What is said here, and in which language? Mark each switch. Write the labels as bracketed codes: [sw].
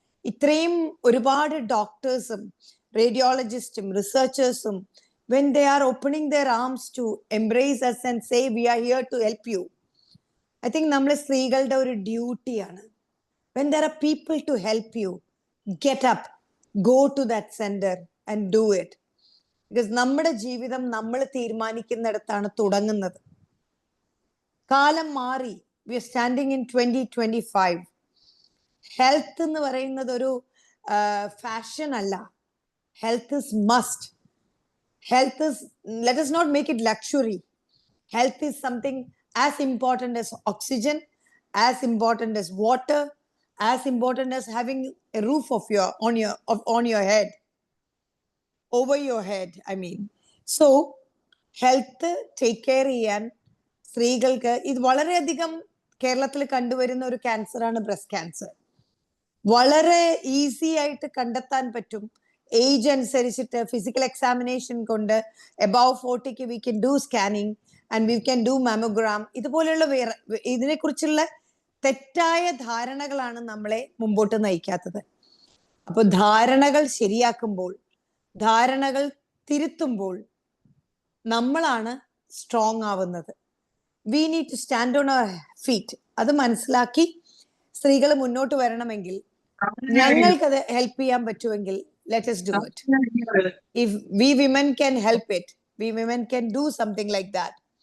[ml] Itrayum ഒരുപാട് ഡോക്ടേഴ്സും റേഡിയോളജിസ്റ്റും റിസർച്ചേഴ്സും, [en] when they are opening their arms to embrace us and say we are here to help you, I think [ml] നമ്മളെ സ്ത്രീകളുടെ ഒരു ഡ്യൂട്ടിയാണ്. [en] When there are people to help you, get up, go to that center and do it. [ml] Because നമ്മുടെ ജീവിതം നമ്മൾ തീരുമാനിക്കുന്നിടത്താണ് തുടങ്ങുന്നത്. കാലം മാറി. [en] We are standing in 2025. [ml] Health എന്ന് പറയുന്നത് ഒരു ഫാഷൻ അല്ല. [en] Health is must. Health is, let us not make it luxury. Health is something as important as oxygen, as important as water, as important as having a roof on your head, over your head, I mean. So health take care [ml] ചെയ്യാൻ സ്ത്രീകൾക്ക്, ഇത് വളരെയധികം കേരളത്തിൽ കണ്ടുവരുന്ന ഒരു ക്യാൻസറാണ് breast cancer. വളരെ easy ആയിട്ട് കണ്ടെത്താൻ പറ്റും. ഏജ് അനുസരിച്ചിട്ട് ഫിസിക്കൽ എക്സാമിനേഷൻ കൊണ്ട് [en] above 40 we can do scanning and we can do mammogram. [ml] ഇതുപോലെയുള്ള ഇതിനെക്കുറിച്ചുള്ള തെറ്റായ ധാരണകളാണ് നമ്മളെ മുമ്പോട്ട് നയിക്കാത്തത്. അപ്പോൾ ധാരണകൾ ശരിയാക്കുമ്പോൾ, ധാരണകൾ തിരുത്തുമ്പോൾ നമ്മളാണ് സ്ട്രോങ് ആവുന്നത്. [en] We need to stand on our feet. [ml] അത് മനസ്സിലാക്കി സ്ത്രീകൾ മുന്നോട്ട് വരണമെങ്കിൽ, ഞങ്ങൾക്കത് ഹെൽപ്പ് ചെയ്യാൻ പറ്റുമെങ്കിൽ, [en] let us do it. If we women can help it, we women can do something like that.